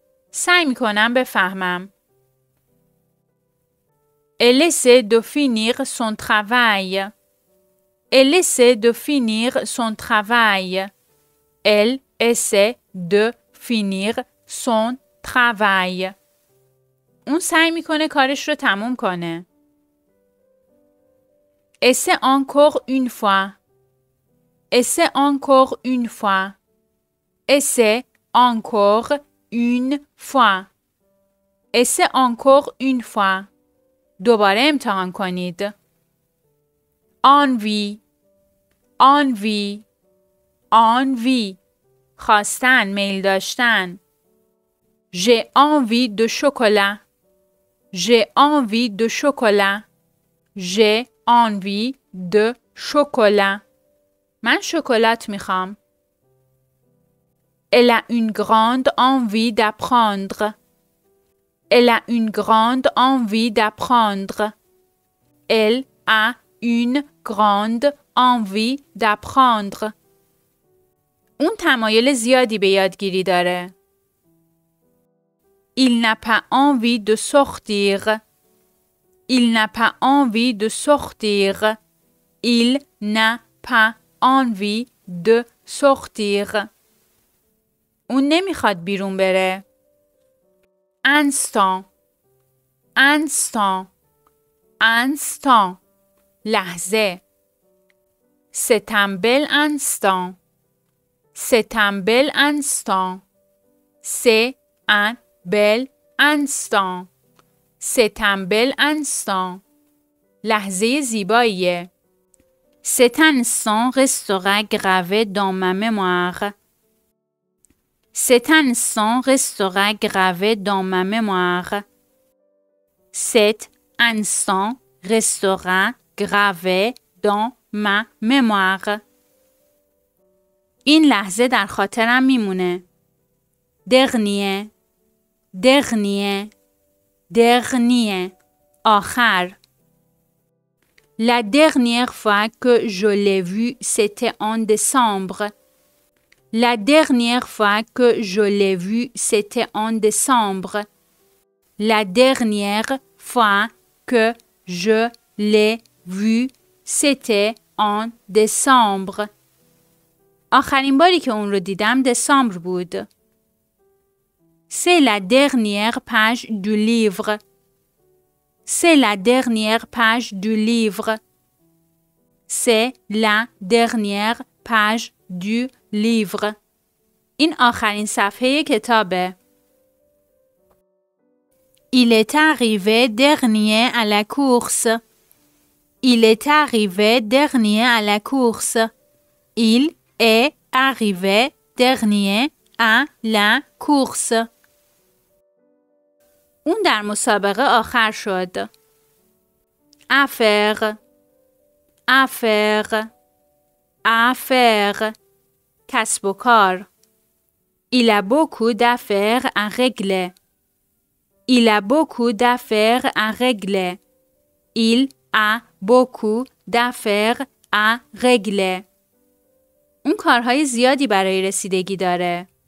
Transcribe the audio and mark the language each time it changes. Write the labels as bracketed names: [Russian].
[Persian] سعی می کنم بفهمم. [French] Elle essaie de finir son travail. Elle essaie de finir son travail. Elle essaie de finir son travail. [Persian] اون سعی میکنه کارش رو تموم کنه. [French] Essaie encore une fois. Essaie encore une fois. Essaie encore une fois. Essaie encore une fois. [Persian] دوباره امتحان کنید. [French] envie. envie. envie. [Persian] خواستن، میل داشتن. [French] J'ai envie de chocolat. J'ai envie de chocolat. J'ai envie de chocolat. [Persian] من شکلات میخوام. [French] Elle a une grande envie d'apprendre. Elle a une grande envie d'apprendre. Elle a une grande envie d'apprendre. [Persian] اون تمایل زیادی به یادگیری داره. [French] Il n'a pas envie de sortir. Il n'a pas envie de sortir. Il n'a pas envie de sortir. [Persian] اون نمیخواد بیرون بره. instant. instant. instant. لحظه. [French] C'est un bel instant. C'est un bel instant. C'est un bel instant. C'est un bel instant. [Persian] لحظه زیباییه. [French] Cet instant restera gravé dans ma mémoire. Cet instant restera gravé dans ma mémoire. Cet instant restera gravé dans ma mémoire. [Persian] این لحظه در خاطرم میمونه. [French] Dernier. Dernier. Dernier. آخر. La dernière fois que je l'ai vu, c'était en décembre. La dernière fois que je l'ai vu, c'était en décembre. La dernière fois que je l'ai vu, c'était en décembre. [Persian] آخرین باری که اون رو دیدم دسامبر بود. [French] C'est la dernière page du livre. C'est la dernière page du livre. C'est la dernière page du livre. [Persian] این آخرین صفحه کتابه. [French] Il est arrivé dernier à la course. Il est arrivé dernier à la course. Il est arrivé dernier à la course. [Persian] اون در مسابقه آخر شد. [French] affaire. affaire. affaire. [Persian] کسب و کار. [French] Il a beaucoup d'affaires à régler. Il a beaucoup d'affaires à régler. Il a beaucoup d'affaires à régler. [Persian] اون کارهای زیادی برای رسیدگی داره.